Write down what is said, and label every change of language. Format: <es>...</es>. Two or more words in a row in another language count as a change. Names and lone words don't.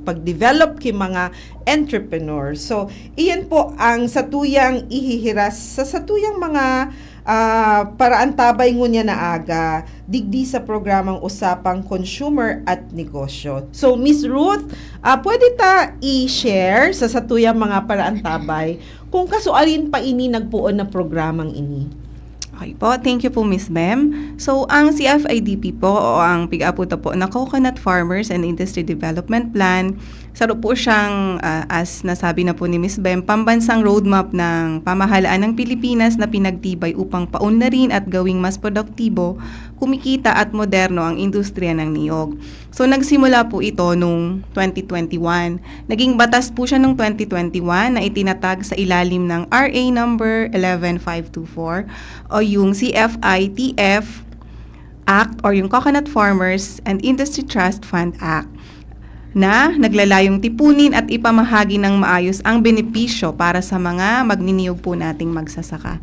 <bik>Pag-develop ki mga entrepreneur. So iyan po ang satuyang ihihiras sa satuyang mga paraan tabay ngunya na aga digdi sa programang Usapang Consumer at Negosyo. So Miss Ruth, pwede ta i-share sa satuyang mga paraan tabay kung kasualin pa ini nagpuon na programang ini.</bik> <tl>Okay po,</tl> <en>thank you</en> <bik>po Miss Bem. So, ang CFIDP po o ang pig-aputa po na Coconut Farmers and Industry Development Plan, saro po siyang,</bik> <tl>as nasabi na po ni Miss Bem, pambansang roadmap ng pamahalaan ng Pilipinas na pinagtibay upang paunlarin at gawing mas produktibo, kumikita at moderno ang industriya ng niyog. So, nagsimula po ito noong 2021. Naging batas po siya noong 2021 na itinatag sa ilalim ng RA number 11524 o yung CFITF Act or yung Coconut Farmers and Industry Trust Fund Act na naglalayong tipunin at ipamahagi ng maayos ang benepisyo para sa mga magniniyog po nating magsasaka.</tl>